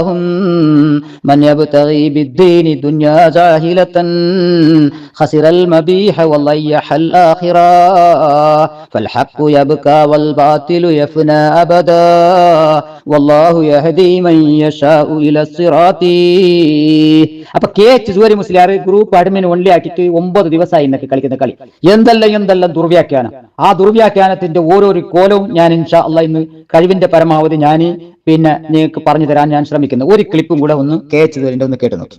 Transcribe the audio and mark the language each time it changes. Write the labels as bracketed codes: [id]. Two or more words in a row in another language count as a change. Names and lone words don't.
[ar] من يبتغي بالدين دنيا جاهلة خسر المبيح وضيع الآخرة. فالحق يبقى والباطل يفنى أبدا والله يهدي من يشاء إلى الصراط. [ml] അപ്പൊ KH സുവരി മുസ്ലിയാർ [en] group admin only [ml] ആക്കിയിട്ട് 9 ദിവസമായി ഇന്നൊക്കെ കളിക്കുന്ന കളി. എന്തെല്ലാം ദുർവ്യാഖ്യാനം. ആ ദുർവ്യാഖ്യാനത്തിന്റെ ഓരോരു കോലവും ഞാൻ [ar] إن شاء الله [ml] ഇന്ന് കഴിവിന്റെ പരമാവധി ഞാൻ നിങ്ങൾക്ക് പറഞ്ഞു തരാൻ ഞാൻ ശ്രമിക്കുന്നു. ഒരു ക്ലിപ്പും കൂടെ ഒന്ന് KH സുവരിന്റെ ഒന്ന് കേട്ടു നോക്കി.